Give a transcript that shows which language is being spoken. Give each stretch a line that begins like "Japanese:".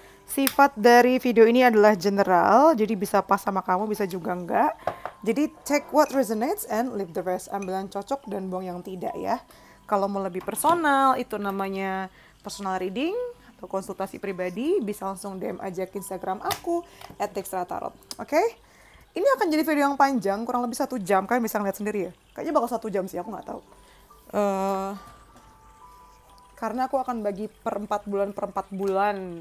Indonesian: Sifat dari video ini adalah general, jadi bisa pas sama kamu, bisa juga enggak. Jadi
English: check what resonates and leave the rest.
Indonesian: Ambil yang cocok dan buang yang tidak ya. Kalau mau lebih personal, itu namanya personal reading atau konsultasi pribadi, bisa langsung DM aja ke Instagram aku @dextratarot. Oke? Ini akan jadi video yang panjang, kurang lebih 1 jam. Kalian bisa ngeliat sendiri ya. Kayaknya bakal 1 jam sih, aku nggak tahu. Eh, karena aku akan bagi per 4 bulan.